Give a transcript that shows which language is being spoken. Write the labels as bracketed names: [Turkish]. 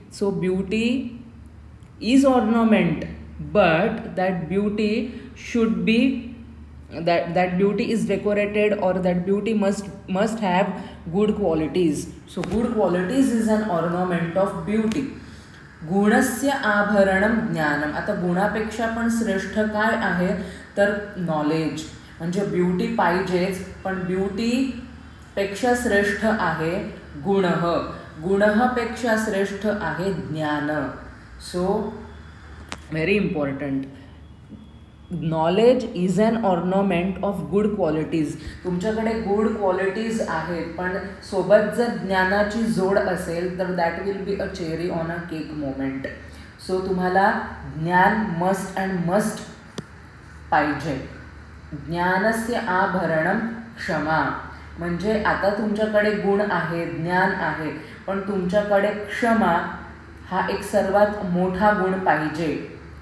[English] So beauty is ornament, but that beauty should be that beauty is decorated, or that beauty must have good qualities. So good qualities is an ornament of beauty. [Sanskrit] गुणस्य आभरणम ज्ञानम. [Marathi] आता गुणापेक्षा पण श्रेष्ठ काय आहे तर knowledge. म्हणजे beauty पाहिजेच, पण ब्युटीपेक्षा श्रेष्ठ आहे गुणः, गुणःपेक्षा श्रेष्ठ आहे ज्ञान. [English] So very important. Knowledge is an ornament of good qualities. [Marathi] तुमच्याकडे गुड क्वालिटीज आहेत पण सोबत जर ज्ञानाची जोड असेल तर [English] That will be a cherry on a cake moment. [Marathi] So तुम्हाला ज्ञान मस्ट अँड मस्ट पाहिजे. [Sanskrit] ज्ञानस्य आभरणम क्षमा. [Marathi] म्हणजे आता तुमच्याकडे गुण आहे, ज्ञान आहे, पण तुमच्याकडे क्षमा हा एक सर्वात मोठा गुण पाहिजे.